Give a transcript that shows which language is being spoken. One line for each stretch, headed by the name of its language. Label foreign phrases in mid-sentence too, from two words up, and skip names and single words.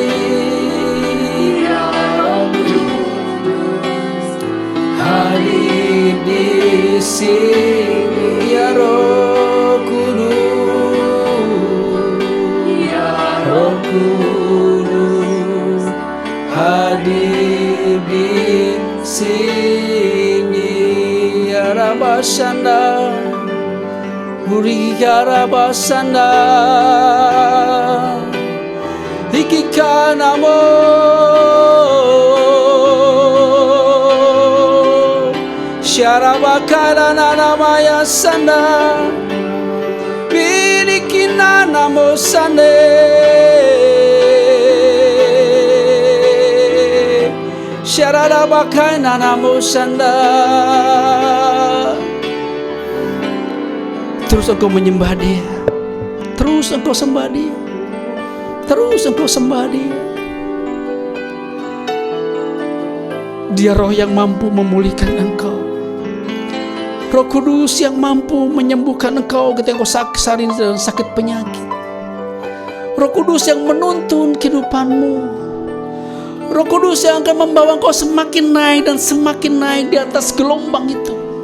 Indonesian: ya Roh Kudus, hadir di sini, ya Roh Kudus, ya Roh Kudus, hadir di sini, ya Roh Rabasanda, Uriya Rabasanda, Ikikanamo, Syarabakara Namaya Sanda, Birikina Namo Sande, Syarabakara Namo Sanda. Terus engkau menyembah Dia, terus engkau sembah Dia, terus engkau sembah Dia. Dia Roh yang mampu memulihkan engkau, Roh Kudus yang mampu menyembuhkan engkau ketika engkau sakit dalam sakit penyakit, Roh Kudus yang menuntun kehidupanmu, Roh Kudus yang akan membawa engkau semakin naik dan semakin naik di atas gelombang itu.